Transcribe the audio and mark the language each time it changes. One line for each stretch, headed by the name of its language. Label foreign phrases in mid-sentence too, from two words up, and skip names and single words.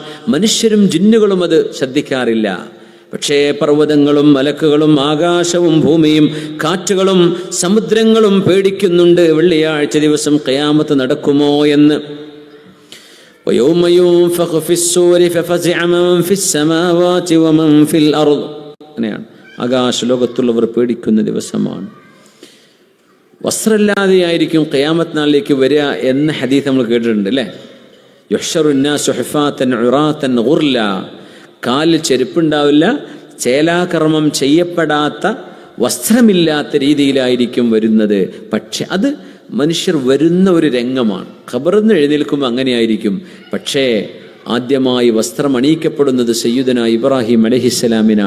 Malayalam: മനുഷ്യരും ജിന്നുകളും അത് ശ്രദ്ധിക്കാറില്ല. പക്ഷേ പർവ്വതങ്ങളും മലക്കുകളും ആകാശവും ഭൂമിയും കാറ്റുകളും സമുദ്രങ്ങളും പേടിക്കുന്നുണ്ട് വെള്ളിയാഴ്ച ദിവസം ഖിയാമത്ത് നടക്കുമോ എന്ന്.
Arabic: وَيَوْمَ يُنفَخُ فِي الصُّورِ فَفَزِعَ مَنْ فِي السَّمَاوَاتِ وَمَنْ فِي الْأَرْضِ.
Malayalam: അങ്ങനെയാണ്. ആകാശ ലോകത്തുള്ളവർ പേടിക്കുന്ന ദിവസമാണ്. വസ്ത്രമില്ലാതെയായിരിക്കും ഖിയാമത്ത് നാളിലേക്ക് വരിക എന്ന ഹദീസ് നമ്മൾ കേട്ടിട്ടുണ്ട് അല്ലേ?
Arabic: യുഹ്ശറു النَّاسُ حُفَاةً عُرَاةً غُرْلًا,
Malayalam: കാലിൽ ചെരുപ്പുണ്ടാവില്ല, ചേലാകർമ്മം ചെയ്യപ്പെടാത്ത വസ്ത്രമില്ലാത്ത രീതിയിലായിരിക്കും വരുന്നത്. പക്ഷെ അത് മനുഷ്യർ വരുന്ന ഒരു രംഗമാണ്. ഖബറിന്ന് എഴുന്നേൽക്കുമ്പോൾ അങ്ങനെയായിരിക്കും. പക്ഷേ ആദ്യമായി വസ്ത്രം അണിയിക്കപ്പെടുന്നത് സയ്യിദുനാ ഇബ്രാഹിം അലൈഹിസ്സലാമിനാണ്.